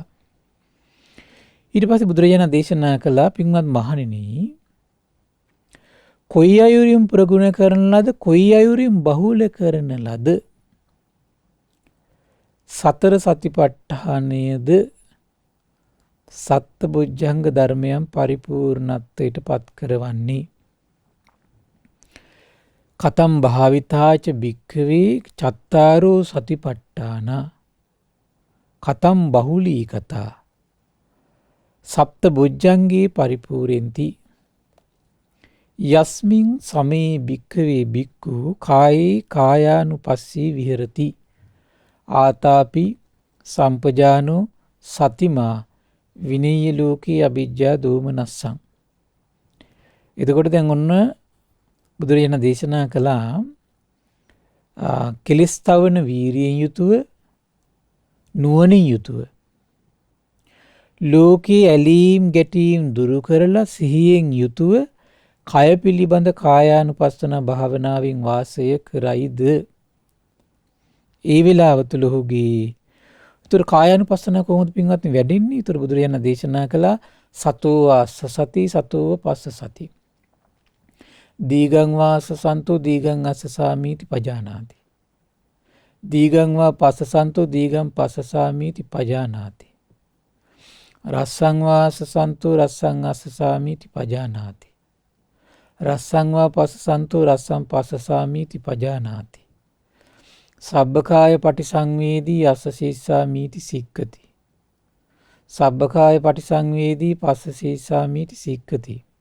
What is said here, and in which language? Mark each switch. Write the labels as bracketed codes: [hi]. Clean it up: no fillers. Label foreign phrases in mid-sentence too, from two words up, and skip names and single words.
[si] ඊට පස්සේ බුදුරජාණන් දේශනා කළා පින්වත් මහණෙනි කොයි අයුරින් ප්‍රගුණ කරන ලද කොයි අයුරින් බහුල කරන ලද සතර සතිපට්ඨානයේද සත්බොජ්ජංග ධර්මයන් පරිපූර්ණත්වයට පත් කරවන්නේ. [pi] කතම් භාවිතාච භික්ඛවේ චත්තාරෝ සතිපට්ඨාන කතම් බහුලී කතා සප්තබොජ්ජංගේ පරිපූර්ණෙන්ති යස්මින් සමේ භික්ඛවේ භික්ඛු කායේ කායානුපස්සී විහෙරති ආතාපි සම්පජානෝ සතිමා විනේය ලෝකේ අවිජ්ජා දෝමනස්සං. [si] එතකොට දැන් ඔන්න බුදුරජාණන් දේශනා කළා කෙලස් තවන වීරියෙන් යුතුව නුවණින් යුතුව ලෝකේ ඇලීම් ගැටීම් දුරු කරලා සිහියෙන් යුතුව කය පිළිබඳ කායානුපස්සන භාවනාවෙන් වාසය කරයිද ඒ වෙලාව තුල ඔහුගේ උතර කායානුපස්සන කොහොමද පින්වත්නි වැඩෙන්නේ? උතර බුදුරජාණන් දේශනා කළා [pi] සතෝ ආස්ස සති සතෝ පස්ස සති දීගං වාස සන්තෝ දීගං අස්ස සාමීති පජානාති දීගං වා පස්ස සන්තෝ දීගං පස්ස සාමීති පජානාති රස්සං වාස සන්තෝ රස්සං අස්ස සාමීති පජානාති රස්සං වා පස්ස සන්තෝ රස්සං පස්ස සාමීති පජානාති සබ්බකාය පටිසංවේදී අස්ස සීසාමීති සික්ඛති සබ්බකාය පටිසංවේදී පස්ස සීසාමීති සික්ඛති